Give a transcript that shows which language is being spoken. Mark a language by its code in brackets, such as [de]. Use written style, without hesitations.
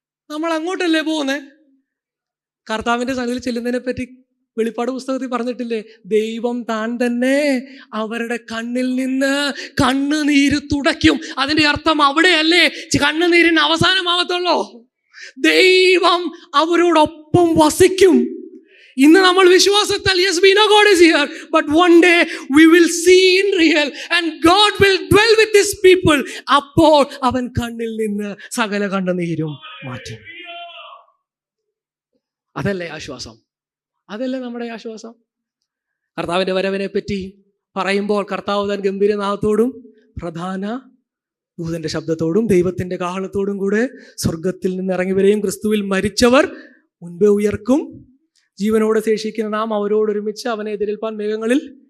[ml] നമ്മൾ അങ്ങോട്ടല്ലേ പോകുന്നേ? കർത്താവിന്റെ സന്നിധിയിൽ ചെല്ലുന്നതിനെ പറ്റി വെളിപ്പാട് പുസ്തകത്തിൽ പറഞ്ഞിട്ടില്ലേ? ദൈവം താൻ തന്നെ അവരുടെ കണ്ണിൽ നിന്ന് കണ്ണുനീര് തുടയ്ക്കും. അതിന്റെ അർത്ഥം അവിടെയല്ലേ കണ്ണുനീരിന് അവസാനമാവത്തുള്ളൂ. ദൈവം അവരോടൊപ്പം വസിക്കും. ഇന്ന് നമ്മൾ വിശ്വാസത്താൽ [en] yes we know God is here, but one day we will see in real and God will dwell with his people. [ml] അപ്പോൾ അവൻ കണ്ണിൽ നിന്ന് സകല കണ്ണുനീരും മാറ്റും. അതല്ലേ ആശ്വാസം? അതല്ലേ നമ്മുടെ ആശ്വാസം? കർത്താവിന്റെ വരവിനെ പറ്റി പറയുമ്പോൾ കർത്താവ് തൻ ഗംഭീരനാഥത്തോടും പ്രധാന ദൂതന്റെ ശബ്ദത്തോടും ദൈവത്തിന്റെ കാഹളത്തോടും കൂടെ സ്വർഗത്തിൽ നിന്ന് ഇറങ്ങി വരെയും ക്രിസ്തുവിൽ മരിച്ചവർ മുൻപേ ഉയർക്കും, ജീവനോടെ ശേഷിക്കുന്ന നാം അവരോടൊരുമിച്ച് അവനെ എതിരേൽപ്പാൻ മേഘങ്ങളിൽ.